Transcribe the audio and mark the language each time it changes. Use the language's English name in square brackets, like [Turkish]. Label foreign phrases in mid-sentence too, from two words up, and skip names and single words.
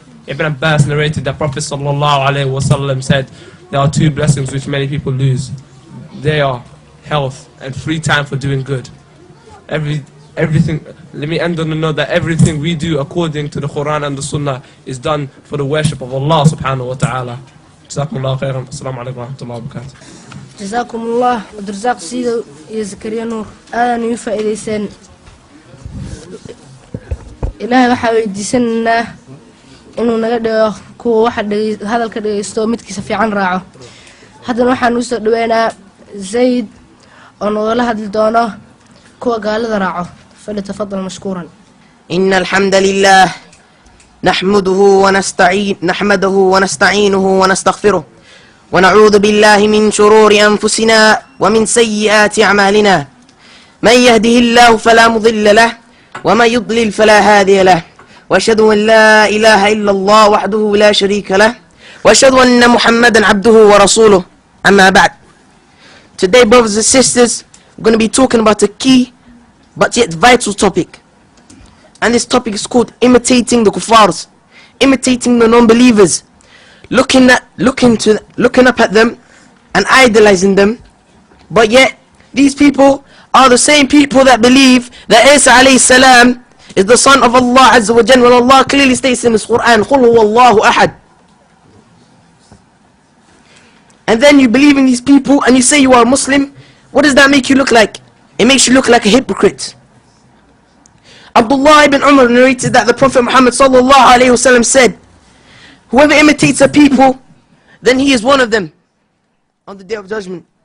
[English] Ibn Abbas narrated that Prophet [Arabic] صلى الله عليه وسلم [English] said, there are two blessings which many people lose. They are health and free time for doing good. Everything. Let me end on the note that everything we do according to the Quran and the Sunnah is done for the worship of Allah [Arabic] سبحانه وتعالى. جزاكم الله خيرا. السلام عليكم ورحمة الله وبركاته. [Somali] Jazakumullah wadrzaq sida iyo Zakariya Nuur aadan u faa'iideysan. Ilaahay waxa weydiisanaa inuu naga dhigo kuwa waxa hadalka dhageysto midkiisa fiican raaco. Haddana waxaan u soo dhaweynaa Zayd oo nagala hadli doono kuwa gaalada raaco. [Arabic] فليتفضل مشكورا. إن الحمد لله نحمده ونستعينه ونستغفره ونعوذ بالله من شرور أنفسنا ومن سيئات أعمالنا من يهده الله فلا مضل له ومن يضلل فلا هادي له وأشهد أن لا إله إلا الله وحده لا شريك له وأشهد أن محمدا عبده ورسوله أما بعد. [English] Today, brothers and sisters, we're going to be talking about a key but yet vital topic, and this topic is called imitating the kuffars, imitating the non-believers, looking up at them and idolizing them. But yet these people are the same people that believe that Isa [Arabic] عليه السلام [English] is the son of Allah [Arabic] عز وجل, [English] when Allah clearly states in His Quran, [Arabic] قُلْ هُوَ اللَّهُ أَحَدٌ. [English] And then you believe in these people and you say you are a Muslim. What does that make you look like? It makes you look like a hypocrite. Abdullah ibn Umar narrated that the Prophet Muhammad [Arabic] صلى الله عليه وسلم [English] said, whoever imitates a people, then he is one of them on the day of judgment.